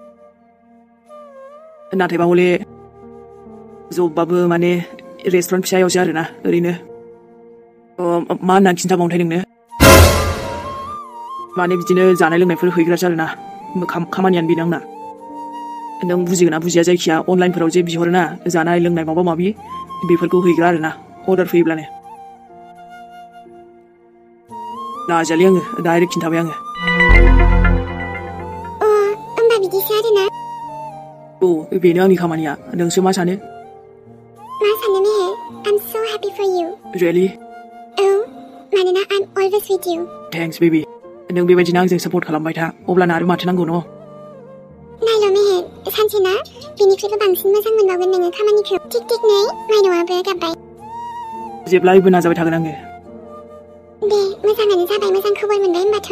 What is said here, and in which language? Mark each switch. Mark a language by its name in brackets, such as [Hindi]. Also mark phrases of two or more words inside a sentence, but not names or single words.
[Bodo] नाथायबा हले जबबाबो माने रेस्टुरेन्ट फिसायावसो आरोना ओरैनो मा होननानै खिन्थाबावनोथाय नोंनो माने बिदिनो जानाय लोंनायफोर हैग्रासो आरोना खामानियानो बेनो आंना नों बुजिगोना बुजिया जायखिया अनलाइनफोराव जे बिहरोना जानाय लोंनाय माबा माबि बेफोरखौ हैग्रा आरोना अर्डार फैयोब्लानो लाजालि आङो डाइरेक्ट खिन्थाबाय आङो होमबा बिदिसो आरोना बेनो आंनि खामानिया नोंसो मा सानो मा सानो मेहेर [English] I'm so happy for you Really? [Bodo] औ मानोना [English] I'm always with you Thanks baby [Bodo] नों बेबायदिनो आंजों सापर्ट खालामबाय था अब्लाना आरो माथो नांगौ न नायल' मेहेर सानसेना बेनिख्रुइबो बांसिन मोजां मोनबावगोन नोङो खामानिखौ थिक थिक नै माइनावआबो गाबबाय जेब्लायबो नाजाबाय थागोन आङो दे मोजाङानो जाबाय मोजां खबर मोनबाय होनबाथ'